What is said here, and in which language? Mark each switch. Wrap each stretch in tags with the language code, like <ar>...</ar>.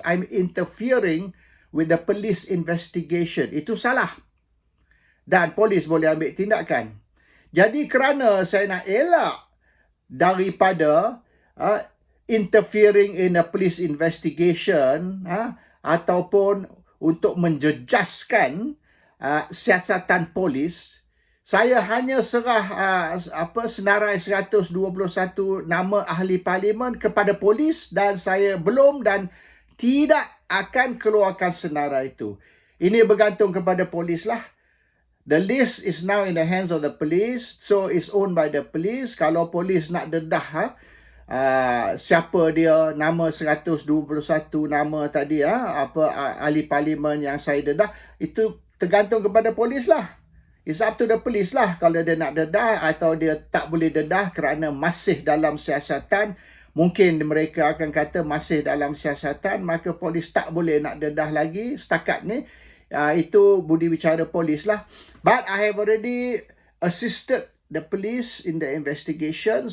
<en>I'm interfering with the police investigation.</en> <ms>Itu salah. Dan polis boleh ambil tindakan. Jadi kerana saya nak elak daripada</ms> <en>interfering in a police investigation</en> <ms>ataupun untuk menjejaskan siasatan polis, saya hanya serah senarai 121 nama ahli parlimen kepada polis dan saya belum dan tidak akan keluarkan senarai itu. Ini bergantung kepada polis lah.</ms> <en>The list is now in the hands of the police, so it's owned by the police.</en> <ms>Kalau polis nak dedah siapa dia, nama 121 nama tadi, ahli parlimen yang saya dedah, itu tergantung kepada polis lah.</ms> <en>It's up to the police</en> <ms>lah kalau dia nak dedah atau dia tak boleh dedah kerana masih dalam siasatan. Mungkin mereka akan kata masih dalam siasatan, maka polis tak boleh nak dedah lagi setakat ni. Itu budi bicara polis lah.</ms> <en>But I have already assisted the police in the investigation.</en>